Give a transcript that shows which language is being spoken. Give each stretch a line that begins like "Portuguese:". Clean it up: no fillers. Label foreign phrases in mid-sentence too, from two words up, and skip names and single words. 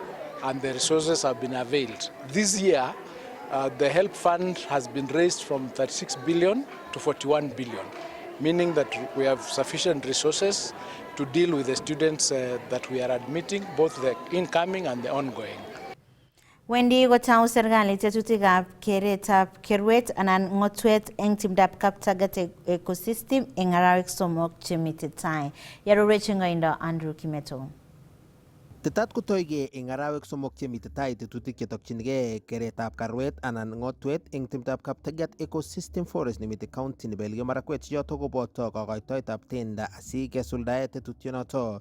English: And the resources have been availed. This year, the help fund has been raised from 36 billion to 41 billion, meaning that we have sufficient resources to deal with the students that we are admitting, both the incoming and the ongoing.
Kalenjin: Wendi kotau serikali tetutikab keretab kerwet anan ngotwet eng timdab Kaptagat ecosystem eng arawek somok chemite tai. Yarorech ngoindo Andrew Kimeto. Tetat kotoige eng arawek somok chemite tai tetutik chetokchinigei keretab karwet anan ngotwet eng timdab Kaptagat
English: ecosystem forest
Kalenjin: nemite county nebo Elgeyo Marakwet yoto koboto kokoitoetab tenda asikesuldae tetutyonoto.